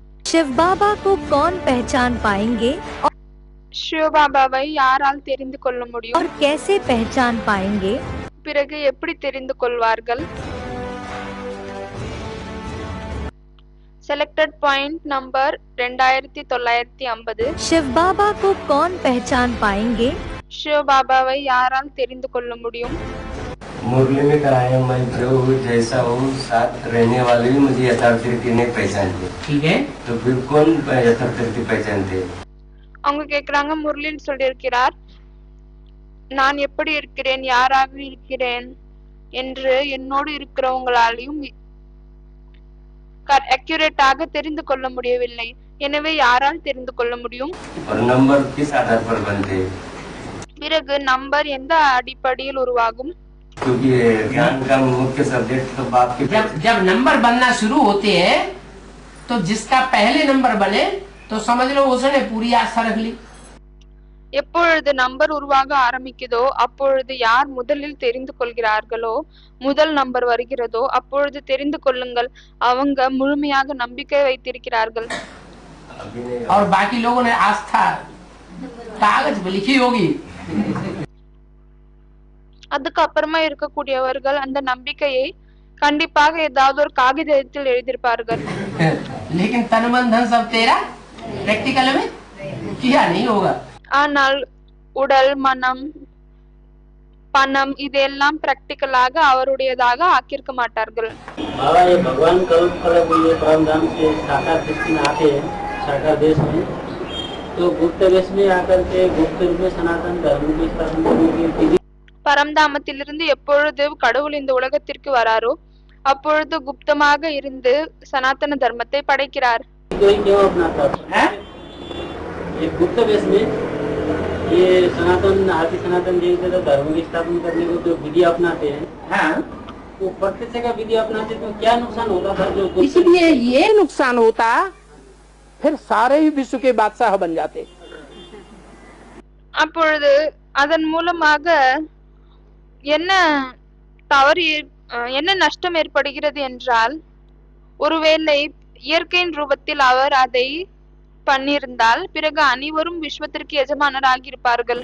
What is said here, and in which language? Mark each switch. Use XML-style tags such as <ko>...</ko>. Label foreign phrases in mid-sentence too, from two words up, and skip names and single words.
<hi>शिव बाबा को कौन पहचान पाएंगे</hi> <ta>சிவபாபாவை யாரால் தெரிந்து கொள்ள முடியும்?</ta> <hi>और कैसे पहचान पाएंगे?</hi> <ta>பிறகு எப்படி தெரிந்து கொள்வார்கள்?</ta> <en>selected point number</en> <ta>2950.</ta> <hi>शिव बाबा को कौन पहचान पाएंगे?</hi> <ta>சிவபாபாவை யாரால் தெரிந்து கொள்ள முடியும்?</ta> <hi>मुरली में कराया मैं प्रभु जैसा हूँ साथ रहने वाले भी मुझे यथार्थ रीति नहीं पहचानते। ठीक है, तो फिर कौन यथार्थ रीति पहचानते?</hi> <ta>அவங்க கேக்குறாங்க, முரளின்னு சொல்லியிருக்கிறார், நான் எப்படி இருக்கிறேன், யாராக இருக்கிறேன் என்று என்னோடு இருக்கிறவங்களாலையும் அக்யூரேட்டாக தெரிந்து கொள்ள முடியவில்லை. எனவே யாரால் தெரிந்து கொள்ள முடியும்?</ta> <hi>நம்பர் किस आधार पर बनते?</hi> <ta>பிறகு நம்பர் எந்த அடிப்படையில் உருவாகும்?</ta> <hi>क्योंकि ज्ञान का मुख्य सब्जेक्ट तो बाप की जब नंबर बनना शुरू होते हैं तो जिसका पहले नंबर बने तो समझ लो उसने पूरी आस्था रख ली।</hi> <ta>எப்பொழுது நம்பர் உருவாக ஆரம்பிக்குதோ அப்பொழுது யார் முதலில் தெரிந்து கொள்கிறார்களோ, முதல் நம்பர் வருகிறதோ அப்பொழுது தெரிந்து கொள்ளுங்கள், அவங்க முழுமையாக நம்பிக்கை வைத்திருக்கிறார்கள்.</ta> <hi>और बाकी लोगों ने आस्था कागज पे लिखी होगी।</hi> <ta>அதுக்கு அப்புறமா இருக்கக்கூடியவர்கள் அந்த நம்பிக்கையை கண்டிப்பாக ஏதாவது ஒரு காகிதத்தில் எழுதியிருப்பார்கள்.</ta> <hi>लेकिन तन मन धन सब तेरा प्रैक्टिकल में किया नहीं होगा।</hi> <ta>ஆனால் உடல், மனம், பணம் இதெல்லாம் பிராக்டிக்கலாக அவருடையதாக ஆக்கியிருக்க மாட்டார்கள்.</ta> <hi>बाबा ये भगवान कल्प कल्प ये परमधाम से साकार सृष्टि में आते हैं, साकार देश में, तो गुप्त वेश में आकर के गुप्त रूप में सनातन धर्म की स्थापना करने की</hi> <ta>பரம்தாமத்திலிருந்து எப்பொழுது கடவுள் இந்த உலகத்திற்கு வராரோ அப்பொழுது குப்தமாக இருந்து சனாதன தர்மத்தை படைக்கிறார்.</ta> <hi>गुप्त वेश में ये सनातन आदि सनातन जैसे धर्म की स्थापना करने को जो विधि अपनाते हैं, हाँ, वो प्रत्यक्ष का विधि अपनाते तो क्या नुकसान होता था? जो इसलिए ये नुकसान होता, फिर सारे ही विश्व के बादशाह बन जाते।</hi> <ta>அப்பொழுது அதன் மூலமாக என்ன தவறு, என்ன நஷ்டம் ஏற்படுகிறது என்றால், ஒருவேளை இயற்கையின் ரூபத்தில் அவர் அதை பண்ணியிருந்தால் பிறகு அனைவரும் விஸ்வத்திற்கு எஜமானராகி இருப்பார்கள்.</ta>